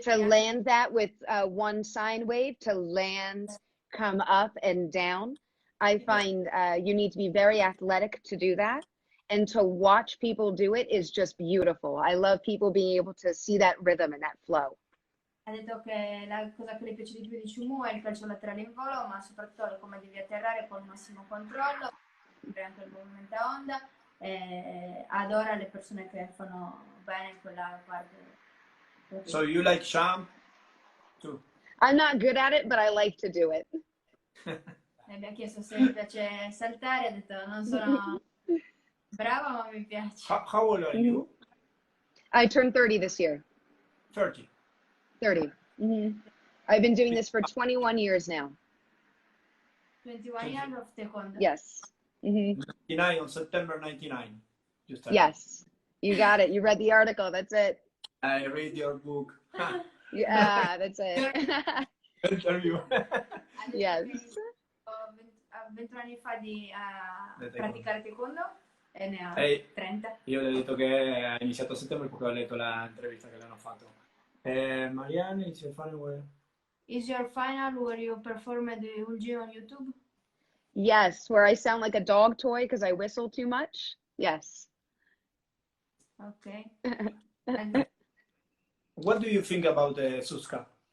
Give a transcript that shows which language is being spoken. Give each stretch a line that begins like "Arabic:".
English: To
Italian: anche
English: land that with one sine wave, to land, come up and down. I find you need to be very athletic to do that. And to watch people do it is just beautiful. I love people being able to see that rhythm and that flow.
Italian: ha detto che la cosa che le piace di più di Chumu è il calcio laterale in volo, ma soprattutto come devi atterrare con il massimo controllo, anche il movimento a onda, e adora le persone che fanno bene in quella parte.
English: So you like champ too? I'm not good at it, but I like to do it.
Italian: Mi abbiamo chiesto se mi piace saltare, ha detto non sono brava ma mi piace.
English: How old are you? I turned 30 this year. 30. 30. I've been doing this for 21 years now. 21 years of taekwondo. Yes. 99 on September 99. Just Yes. You got it. You read the article. That's it. I read your book. Yeah, that's it. Interview. Yes.
Italian: A 21 anni fa di praticare taekwondo e ne ha 30. Io le ho detto che ha iniziato a settembre perché ho letto l'intervista che le hanno fatto.
English: Marianne, it's your final word. Is your final where you performed the Ulgi on YouTube? Yes, where I sound like a dog toy because I whistle too much. Yes. Okay. What do you think about Suska?